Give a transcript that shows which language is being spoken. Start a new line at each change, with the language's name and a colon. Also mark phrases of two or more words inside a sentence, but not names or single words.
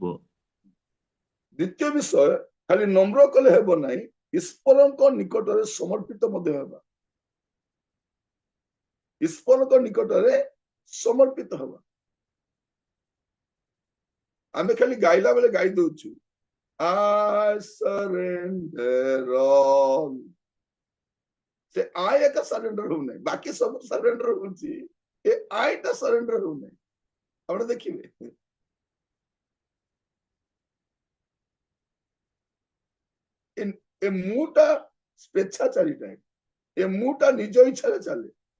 Odia: ଦ୍ୱିତୀୟ ବିଷୟ, ଖାଲି ନମ୍ର କଲେ ହେବ ନାହିଁ, ଈଶ୍ୱରଙ୍କ ନିକଟରେ ସମର୍ପିତ ମଧ୍ୟ ହେବା। ଈଶ୍ୱରଙ୍କ ନିକଟରେ ସମର୍ପିତ ହେବା। ଆମେ ଖାଲି ଗାଇଲା ବେଳେ ଗାଇ ଦଉଛୁ,
English: I surrender all।
Odia: ସେ ଆୟ ଏକା ସରେଣ୍ଡର ହଉନାହିଁ, ବାକି ସବୁ ସରେଣ୍ଡର ହଉଛି, ଏ ଆୟଟା ସରେଣ୍ଡର ହଉନାହିଁ। ଆପଣ ଦେଖିବେ ଏ ମୁଟା ସ୍ୱେଚ୍ଛାଚାରୀଟା, ଏ ମୁଟା ନିଜ ଇଚ୍ଛାରେ ଚାଲେ।